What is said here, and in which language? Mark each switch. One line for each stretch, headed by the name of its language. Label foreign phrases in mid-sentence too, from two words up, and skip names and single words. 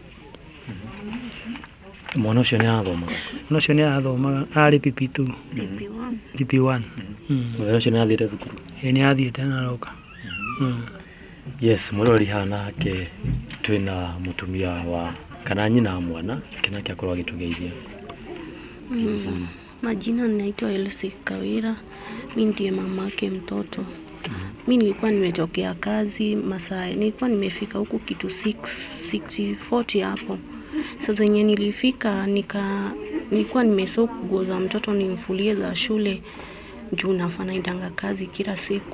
Kikuyu: Mwana ũcio nĩ arathomaga? Mwana ũcio nĩ arathomaga, arĩ PP2. PP1. Mwana ũcio nĩ athiĩte thukuru? Nĩ athiĩte na aroka. Yes, mũrori haha nake twĩna mũtumia wa kana nyina wa mwana, nake akorwo agĩtũgeithia.
Swahili: Majina ninaitwa Elsie Kawira, mimi ndiye mamake mtoto. Mimi nilikuwa nimetokea kazi masaa, nilikuwa nimefika huku kitu 6:40 hapo. Sasa zenye nilifika nilikuwa nimesoka nguo za mtoto nimfulie za shule, juu nafanya idanga kazi kila siku.